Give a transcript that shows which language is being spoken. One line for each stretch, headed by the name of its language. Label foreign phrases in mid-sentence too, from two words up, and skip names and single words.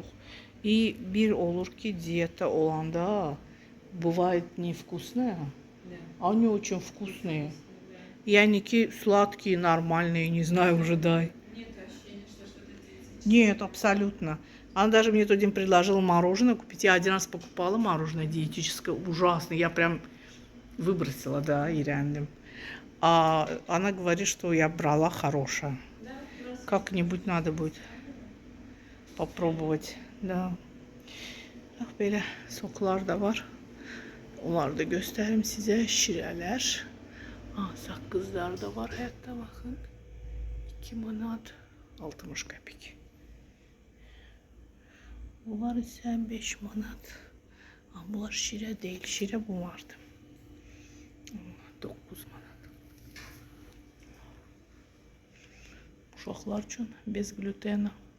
Russian: И
Azerbaijani: bir olur ki diyette olanda
Russian: бывает невкусное, а они очень вкусные. И они сладкие, нормальные, не знаю, уже дай. Нет ощущения, что что-то диетическое. Нет, абсолютно. Она даже мне тот день предложила мороженое купить. Я один раз покупала мороженое диетическое, ужасно. Я прям выбросила, да, и рядом. А она говорит, что я брала хорошее. Да, просто. Как-нибудь надо будет popробовать. Да.
Turkish: Bak böyle soklar da var. Onları da göstereyim size. Şireler. Sakızlar da var. Hatta bakın.
Azerbaijani: 2 manat 60 qəpik.
Turkish: Bunlar ise 5 manat. Bunlar şire değil. Şire bu vardı. 9 manat.
Azerbaijani: Uşaqlar üçün
Russian: без глютена.